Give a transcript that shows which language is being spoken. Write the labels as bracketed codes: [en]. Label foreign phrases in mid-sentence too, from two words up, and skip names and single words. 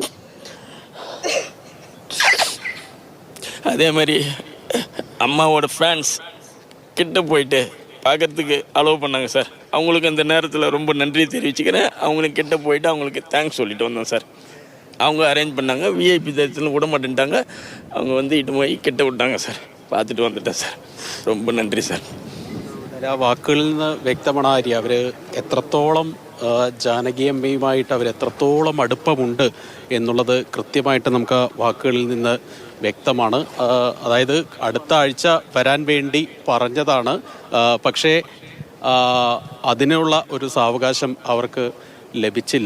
[ta] அதே மாதிரி அம்மாவோட ஃபேன்ஸ் கிட்ட போயிட்டு பார்க்கறதுக்கு அலோவ் பண்ணாங்க சார். அவங்களுக்கு அந்த நேரத்தில் ரொம்ப நன்றி தெரிவிச்சுக்கிறேன். அவங்களுக்கு கிட்ட போயிட்டு அவங்களுக்கு தேங்க்ஸ் சொல்லிட்டு வந்தோம் சார். அவங்க அரேஞ்ச் பண்ணாங்க. விஐபி தரிசனம் விட மாட்டேன்ட்டாங்க. அவங்க இட்டு போய் கிட்ட விட்டாங்க சார். பார்த்துட்டு வந்துட்டேன் സാർ. [ml] ரொம்ப നന്ദി സാർ. ആ വാക്കുകളിൽ നിന്ന് വ്യക്തമാണ് ആര്യ, അവർ എത്രത്തോളം ജാനകിയമ്മയുമായിട്ട് അവരെത്രത്തോളം അടുപ്പമുണ്ട് എന്നുള്ളത് കൃത്യമായിട്ട് നമുക്ക് ആ വാക്കുകളിൽ നിന്ന് വ്യക്തമാണ്. അതായത് അടുത്ത ആഴ്ച വരാൻ വേണ്ടി പറഞ്ഞതാണ്, പക്ഷേ അതിനുള്ള ഒരു സാവകാശം അവർക്ക് ലഭിച്ചില്ല.